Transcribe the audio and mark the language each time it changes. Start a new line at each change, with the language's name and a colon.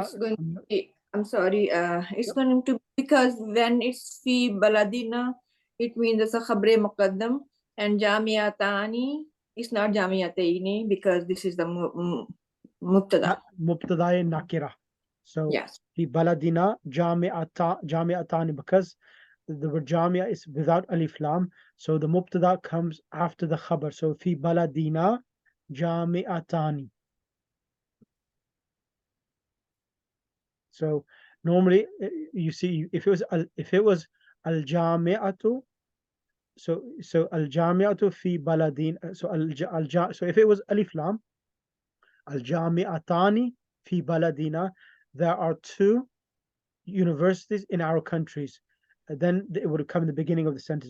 English: It's going to be, I'm sorry, it's going to be, because when it's fi baladina, it means it's a khabre muqaddam, and jamiatani is not jamiataini because this is the mubtada.
Arabic: مبتدأ nakira.
English: So Yes.
Arabic: في بلدنا جامعتان,
English: because the word jamia is without alif lam, so the mubtada comes after the khabar.
Arabic: So في بلدنا جامعتان.
English: So normally you see if it was al jami'atu, so al jami'atu fi baladin, so if it was alif lam, al jami'atani fi baladina, there are two universities in our countries, then it would come in the beginning of the sentence.